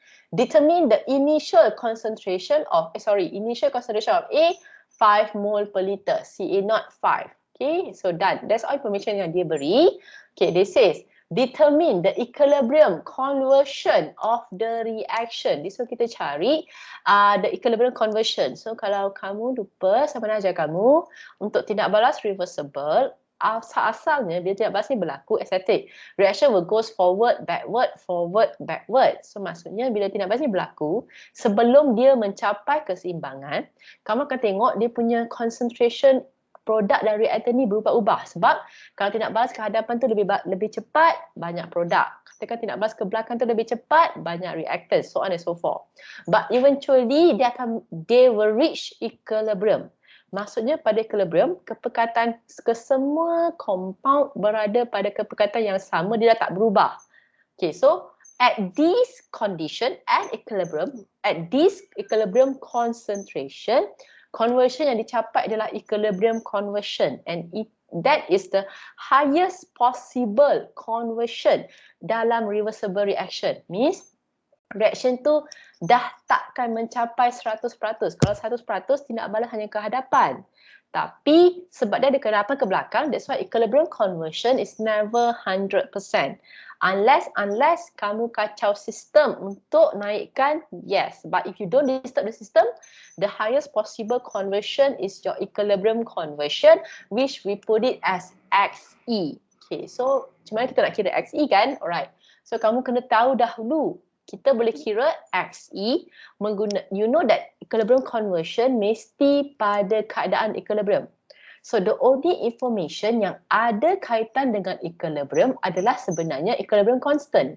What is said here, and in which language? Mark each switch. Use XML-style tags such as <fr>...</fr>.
<en>Determine the initial concentration of, initial concentration of A, 5 mole per liter, Ca0 5. Okay, so done. That's all information</en> <ms>yang dia beri.</ms> <en>Okay, this says, determine the equilibrium conversion of the reaction. This one</en> <ms>kita cari</ms> <en>the equilibrium conversion.</en> <ms>So, kalau kamu lupa, saya pernah ajar kamu untuk tindak balas reversible, asal-asalnya bila tindak balas ni berlaku estetik.</ms> <en>Reaction will goes forward, backward, forward, backward.</en> <ms>So, maksudnya bila tindak balas ni berlaku, sebelum dia mencapai keseimbangan, kamu akan tengok dia punya concentration produk dan reaktan ni berubah-ubah. Sebab kalau tindak balas ke hadapan tu lebih cepat, banyak produk. Katakan tindak balas ke belakang tu lebih cepat, banyak reaktan,</ms> <en>so on and so forth. But eventually, they will reach equilibrium.</en> <ms>Maksudnya pada equilibrium, kepekatan ke semua compound berada pada kepekatan yang sama, dia dah tak berubah.</ms> <en>Okay, so at this condition, at this equilibrium concentration, conversion</en> <ms>yang dicapai adalah</ms> <en>equilibrium conversion, and that is the highest possible conversion dalam reversible reaction.</en> <ms>Means reaction tu dah takkan mencapai 100%. Kalau 100% tindak balas hanya ke hadapan. Tapi sebab dia ada ke hadapan ke belakang,</ms> <en>that's why equilibrium conversion is never 100%.</en> <ms>Unless kamu kacau sistem untuk naikkan, yes.</ms> <en>But if you don't disturb the system, the highest possible conversion is your equilibrium conversion, which we put it as XE.</en> <ms>Okay, so macam mana kita nak kira XE kan? Alright. So kamu kena tahu dahulu. Kita boleh kira XE</ms> <en>you know that equilibrium conversion</en> <ms>mesti pada keadaan equilibrium.</ms> <en>So the only information</en> <ms>yang ada kaitan dengan</ms> <en>equilibrium adalah sebenarnya equilibrium constant.</en>